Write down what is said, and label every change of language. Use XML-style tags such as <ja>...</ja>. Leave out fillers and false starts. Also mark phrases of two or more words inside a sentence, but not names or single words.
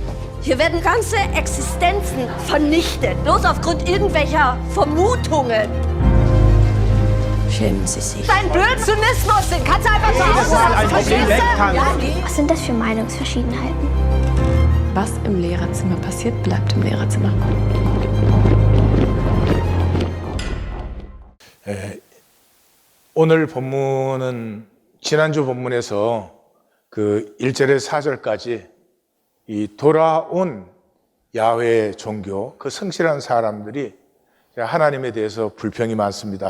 <de>Hier werden ganze Existenzen vernichtet, bloß aufgrund irgendwelcher Vermutungen. Schämen Sie sich. Dein Blödsinnismus, den kannst du einfach so auslassen. Was sind das für Meinungsverschiedenheiten? Was im Lehrerzimmer passiert, bleibt im Lehrerzimmer.</de> <ko>오늘 본문은 지난주 본문에서 그 1절에서 4절까지 이 돌아온 야훼 종교, 그 성실한 사람들이 하나님에 대해서 불평이 많습니다.</ko>